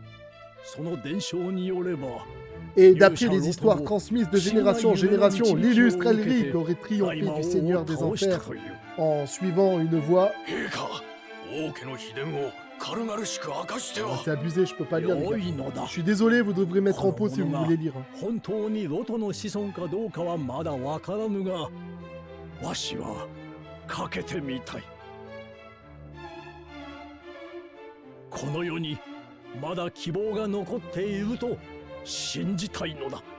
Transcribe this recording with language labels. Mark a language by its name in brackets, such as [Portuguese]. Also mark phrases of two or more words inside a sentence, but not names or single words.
[French] Et d'après les histoires transmises de génération en génération, l'illustre Elric aurait triomphé du Seigneur des Enfers en suivant une voie... C'est abusé, je peux pas lire, les gars. Je suis désolé, vous devrez mettre en pause si vous voulez lire. [Japanese] この世にまだ希望が残っていると信じたいのだ。